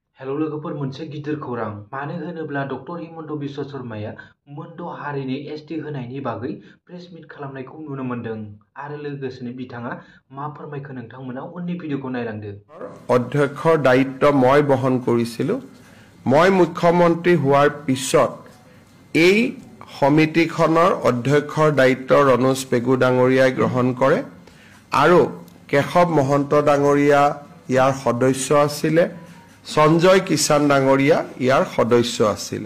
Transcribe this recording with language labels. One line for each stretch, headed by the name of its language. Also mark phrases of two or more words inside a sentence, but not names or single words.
Bodo: हेलौ लोगोफोर मोनसे गिदिर खौरां मानो होनोब्ला डक्टर हिमन्त बिश्व शर्माया मोनद' हारिनि एसटि होनायनि बागै
English: press meet
Bodo: खालामनायखौ नुनो मोनदों आरो लोगोसेनो बिथाङा मा फोरमायखो नोंथांमोना उननि भिडिअखौ नायलांदो।
Assamese: অধ্যক্ষৰ দায়িত্ব মই বহন কৰিছিলোঁ। মই মুখ্যমন্ত্ৰী হোৱাৰ পিছত এই সমিতিখনৰ অধ্যক্ষৰ দায়িত্ব ৰণোজ পেগু ডাঙৰীয়াই গ্ৰহণ কৰে আৰু কেশৱ মহন্ত ডাঙৰীয়া ইয়াৰ সদস্য আছিলে, সঞ্জয় কিষাণ ডাঙৰীয়া ইয়াৰ সদস্য আছিলে।